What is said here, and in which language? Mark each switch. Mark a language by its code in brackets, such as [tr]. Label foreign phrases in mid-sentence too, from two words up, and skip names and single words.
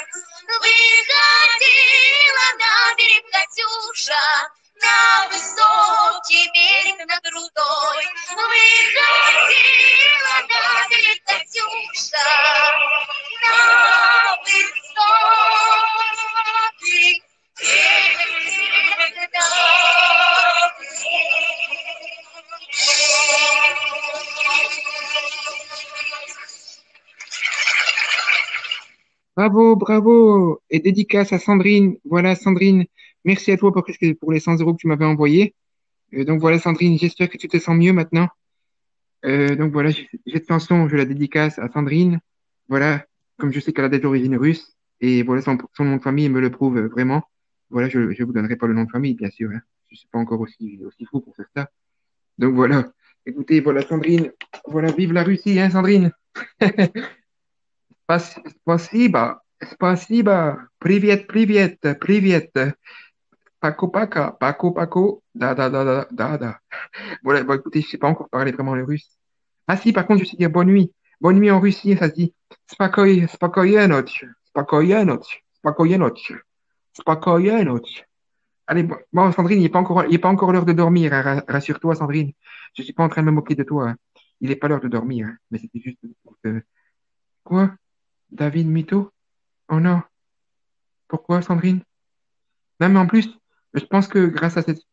[ru] Выходила на берег Катюша, на высокий берег над рудой. Выходила на берег Катюша, на высокий берег над [fr] Bravo, bravo. Et dédicace à Sandrine. Voilà, Sandrine, merci à toi pour les 100 euros que tu m'avais envoyés. Donc voilà, Sandrine, j'espère que tu te sens mieux maintenant. Donc voilà, cette chanson, je la dédicace à Sandrine. Voilà, comme je sais qu'elle a des origines russes. Et voilà, son nom de famille me le prouve vraiment. Voilà, je ne vous donnerai pas le nom de famille, bien sûr, hein. Je suis pas encore aussi fou pour faire ça. Donc voilà. Écoutez, voilà, Sandrine. Voilà, vive la Russie, hein, Sandrine. [ru] Спасибо, спасибо. Привет, привет, привет. Пока, пока, пока. Da. [fr] Voilà, bon, écoutez, je sais pas encore parler vraiment le russe. Ah si, par contre, je sais dire bonne nuit. Bonne nuit en Russie, ça se dit [ru] спокойной ночи. Спокойной ночи. Спокойной ночи. Спокойной ночи. [fr] Allez, bon, Sandrine, il est pas encore l'heure de dormir, hein, rassure-toi, Sandrine. Je suis pas en train de me moquer de toi, hein. Il est pas l'heure de dormir, hein. Mais c'était juste pour te... Quoi? David Mito? Oh non. Pourquoi, Sandrine? Non, mais en plus, je pense que grâce à cette...